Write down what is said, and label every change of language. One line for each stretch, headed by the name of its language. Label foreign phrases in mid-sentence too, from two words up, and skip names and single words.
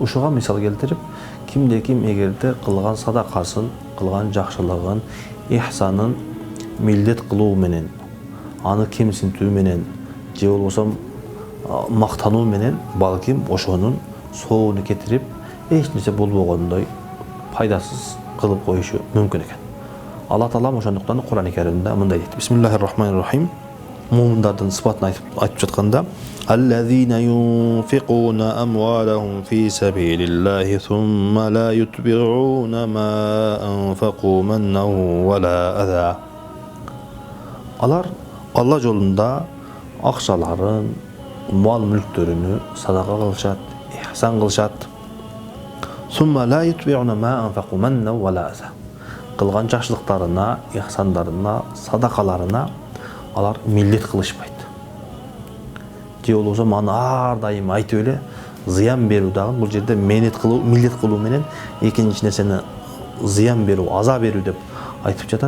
Kyrgyz: Ушуга мисал келтирип, кимде ким эгерде кылган садакасын, кылган жакшылыгын, ихсанын милдет кылуу менен, аны кемсинтүү менен, же болбосо мактануу менен балким ошонун соону кетирип, эч нерсе болбогондой пайдасыз кылып коюшу мүмкүн экен. Алла Таалам ошондуктан Кур'ан-ы Керимде мындай дейт.
Arabic: بسم الله الرحمن الرحيم.
Kyrgyz: Муминдардын сыпатын айтып жатканда,
Arabic: الذين ينفقون أموالهم في سبيل الله ثم لا يتبعون ما أنفقوا منا ولا أذى.
Kyrgyz: Алар Алла жолунда акчаларын, мал мүлктөрүнү садака кылышат, ихсан кылышат.
Arabic: ثم لا يتبعون ما أنفقوا منا ولا أذى.
Kyrgyz: Кылган жакшылыктарына, ихсандарына, садакаларына алар милдет кылышпайт. Же болбосо аны ар дайым айтып эле зыян берүү дагы бул жерде милдет кылуу менен экинчи нерсени зыян берүү, аза берүү деп айтып жатат.